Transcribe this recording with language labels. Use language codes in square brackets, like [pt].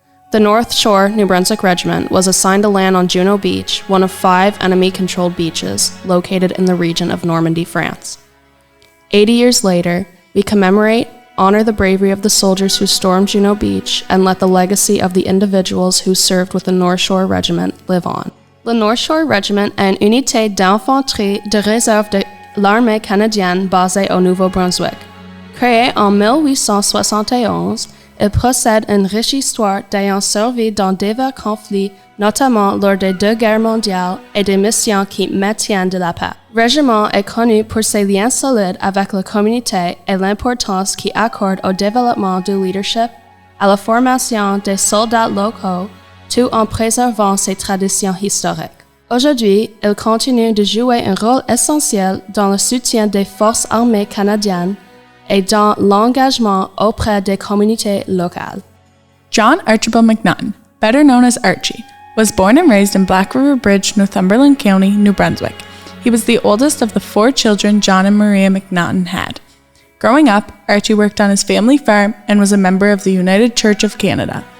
[en] The North Shore New Brunswick Regiment was assigned to land on Juno Beach, one of 5 enemy-controlled beaches located in the region of Normandy, France. 80 years later, we commemorate, honor the bravery of the soldiers who stormed Juno Beach, and let the legacy of the individuals who served with the North Shore Regiment live on. [fr] Le North Shore Regiment est une unité d'infanterie de réserve de l'armée canadienne basée au Nouveau-Brunswick. Créée en 1871, il possède une riche histoire d'ayant servi dans divers conflits, notamment lors des 2 guerres mondiales et des missions qui maintiennent de la paix. Le régiment est connu pour ses liens solides avec la communauté et l'importance qu'il accorde au développement du leadership, à la formation des soldats locaux, tout en préservant ses traditions historiques. Aujourd'hui, il continue de jouer un rôle essentiel dans le soutien des forces armées canadiennes et dans l'engagement auprès des communautés locales. [en] John Archibald McNaughton, better known as Archie, was born and raised in Black River Bridge, Northumberland County, New Brunswick. He was the oldest of the 4 children John and Maria McNaughton had. Growing up, Archie worked on his family farm and was a member of the United Church of Canada.